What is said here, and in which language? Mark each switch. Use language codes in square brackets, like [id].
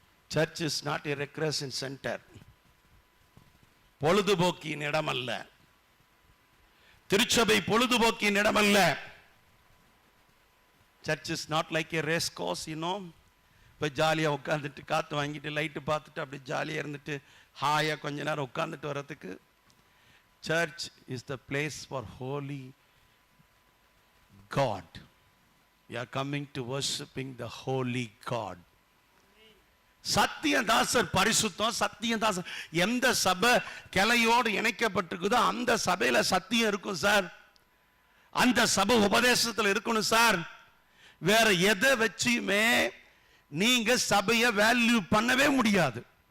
[en] Church is not a recreation center. [ta] பொழுதுபோக்கின் இடம் அல்ல. திருச்சபை பொழுதுபோக்கின் இடம் அல்ல. [en] Church is not like a race course, you know. [ta] இப்போ ஜாலியாக உட்காந்துட்டு காற்று வாங்கிட்டு லைட்டு பார்த்துட்டு அப்படி ஜாலியாக இருந்துட்டு ஹாயாக கொஞ்ச நேரம் உட்காந்துட்டு வர்றதுக்கு. [en] Church is the place for holy God. We are coming to worshiping the holy God. [ta] சத்தியதாசர் பரிசுத்தம். சத்தியதாசர் எந்த சபை கிளையோடு இணைக்கப்பட்டிருக்குதோ அந்த சபையில சத்தியம் இருக்கும் சார். அந்த சபை உபதேசத்தில் இருக்கணும் சார். வேற எதை வச்சுமே நீங்க சபையை வேல்யூ பண்ணவே முடியாது.